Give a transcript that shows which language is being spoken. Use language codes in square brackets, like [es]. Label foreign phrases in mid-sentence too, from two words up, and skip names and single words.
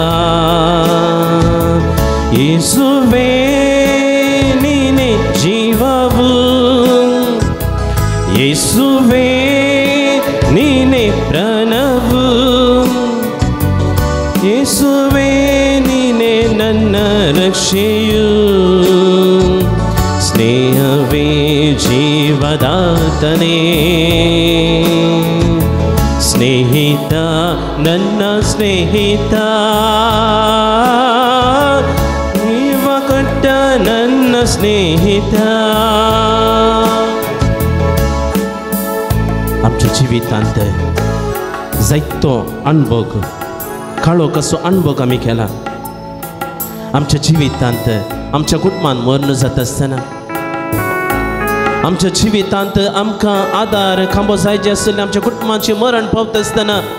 [kn] ಯೇಸುವೇ ನೀನೆ ಜೀವವು, ಯೇಸುವೇ ನೀನೆ ಪ್ರಾಣವು, ಯೇಸುವೇ ನೀನೆ ನನ್ನ ರಕ್ಷೆಯು, ಸ್ನೇಹವೇ ಜೀವದಾತನೇ. ಸ್ನೇಹಿತ ನನ್ನ ಸ್ನೇಹಿತ, ಜೀವ ಕೊಟ್ಟ ನನ್ನ स्नेहित [kok] आमच्या जिवितांत जायतो अणभव काळो कसो अणभव आमी केला आमच्या जिवितांत आमच्या कुटुंबांत मरण जाता आसतना आमच्या जिवितांत आमकां आदार खांबो जाय जे आसले आमच्या कुटुंबाचें मरण पावता आसतना